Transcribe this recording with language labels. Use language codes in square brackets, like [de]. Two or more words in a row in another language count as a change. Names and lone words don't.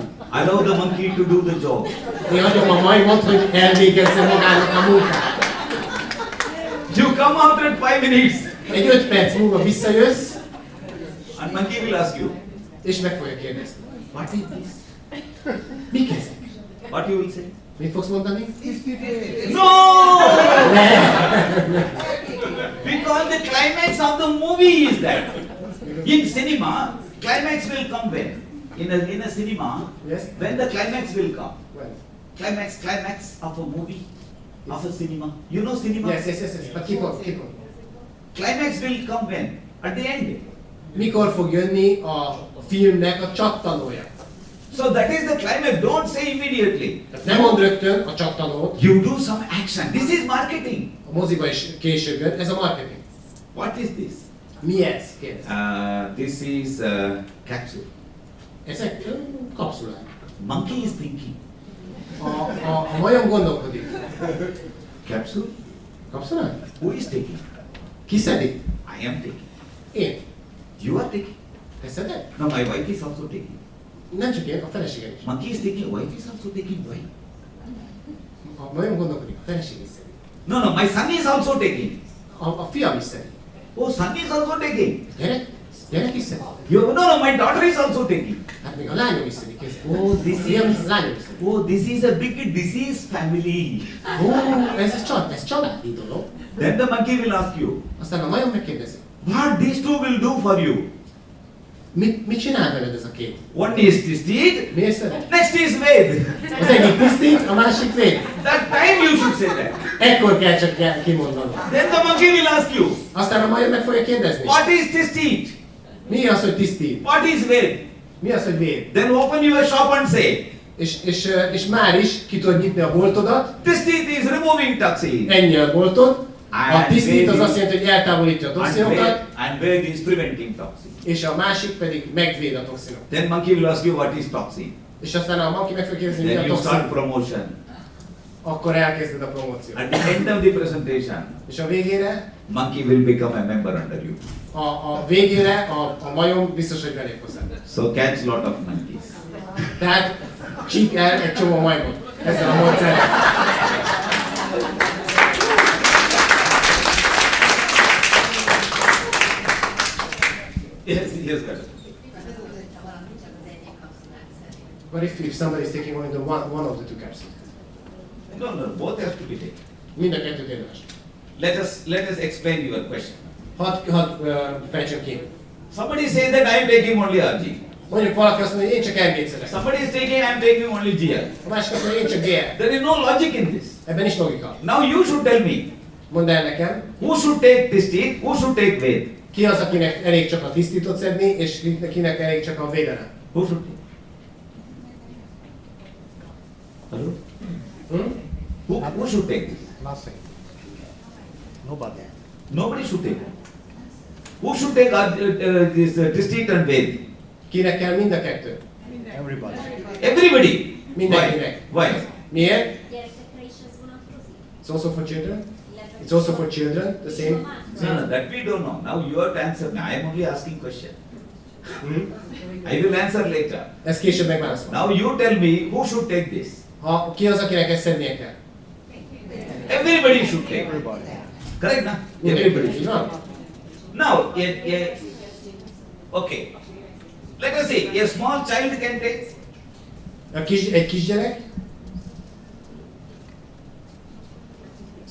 [en] Allow the monkey to do the job. [hu] Én hagyom a majmot, hogy elvégezze magának a munkát. [en] You come after 5 minutes [hu] Egy 5 perc múlva visszajössz, [en] and monkey will ask you, [hu] és meg fogja kérdezni. [en] what is this? [hu] Mik ezek? [en] What you will say? [hu] Mit fogsz mondani? [en] No! Because the climax of the movie is that. In cinema, climax will come when? In a cinema, Yes. when the climax will come. When? Climax of a movie, of a cinema. You know cinema? Yes. But keep on. Climax will come when? At the end. [hu] Mikor fog jönni a filmnek a csattanója? [en] So that is the climax. Don't say immediately. [hu] Tehát nem mond rögtön a csattanót, [en] You do some action. This is marketing. [hu] a moziba is később jön, ez a marketing. [en] What is this? [hu] Mi ez? Kérdez. [en] This is capsule. [hu] Ezek kapszulák. [en] Monkey is thinking. [hu] A majom gondolkodik. [en] Capsule? [hu] Kapszulák? [en] Who is taking? [hu] Ki szedi? [en] I am taking. [hu] Én. [en] You are taking. [hu] Te szeded? [en] No, my wife is also taking. [hu] Nem csak én, a feleségem is. [en] Monkey is taking. Wife is also taking. Why? [hu] A majom gondolkodik, a feleség is szedi. [en] No, my son is also taking. [hu] A fiam is szedi. [en] Oh, son is also taking. [hu] Gyerek is szedi. [en] No, my daughter is also taking. [hu] Hát még a lányom is szedi. Kész. [en] Oh, this [hu] Fiam is, is. a lányom is szedi. [en] Oh, this is a big disease family. [hu] Ez családi dolog. [en] Then the monkey will ask you, [hu] Aztán a majom megkérdezi. [en] what these two will do for you? [hu] Mit csinál veled ez a két? [en] One is tisztít, [hu] Miért szeded? [en] next is véd. [hu] Az egyik tisztít, a másik véd. [en] That time you should say that. [hu] Ekkor kell csak kimondani. [en] Then the monkey will ask you, [hu] Aztán a majom meg fogja kérdezni. [en] what is tisztít? [hu] Mi az, hogy tisztít? [en] What is véd? [hu] Mi az, hogy véd? [en] Then open your shop and say, [hu] És már is ki tudod nyitni a boltodat, [en] tisztít is removing toxin. [hu] ennyi a boltod. A tisztít az azt jelenti, hogy eltávolítja a toxinokat, [en] And véd is preventing toxin. [hu] és a másik pedig megvéd a toxinok. [en] Then monkey will ask you what is toxin. [hu] És aztán a monkey meg fogja kérdezni, mi [en] Then [hu] a [en] you start toxin. promotion. [hu] Akkor elkezded a promóciót. [en] At the end of the presentation, [hu] És a végére, [en] monkey will become a member under you. [hu] a végére a majom biztos, hogy belép hozzá. [en] So catch lot of monkeys. [hu] Tehát csíp el egy csomó majmot ezzel a módszerrel. [en] Yes, madam. But if somebody is taking only the one of the two capsules? No, both have to be taken. [hu] Mind a kettőt érdemes. [en] Let us explain your question. [hu] Hadd fejtsem ki. [en] Somebody says that I am taking only RG. [hu] Mondjuk valaki azt mondja, hogy én csak RG-t szedek. [en] Somebody is taking, I am taking only GL. [hu] A másik azt mondja, hogy én csak GL. [en] There is no logic in this. [hu] Ebben is logika. [en] Now you should tell me, [hu] Mondd el nekem, [en] who should take Tistit, who should take Ved? [hu] ki az, akinek elég csak a tisztítót szedni, és kinek elég csak a védelem. [en] Who should take? Hello? Hm? Who should take this? Nothing. Nobody. Nobody should take. Who should take this Tistit and Ved? [hu] Kinek kell mind a kettő? [en] Everybody. Everybody. [hu] Mindenkinek. [en] Why? [hu] Miért? Gyerekekre is ez vonatkozik? [en] It's also for children? [hu] Illetve- [en] It's also for children, the same? No, that we don't know. Now you have to answer me. I am only asking question. Hm? I will answer later. [hu] Ezt később megválaszolom. [en] Now you tell me who should take this. [hu] Ki az, akinek ezt szednie kell? [en] Everybody should take. Everybody. Correct, na? [hu] Mindenki. [en] Everybody [hu] Így [en] should. [hu] van? [en] Now, okay. Let us say a small child can take. [hu] Egy kisgyerek?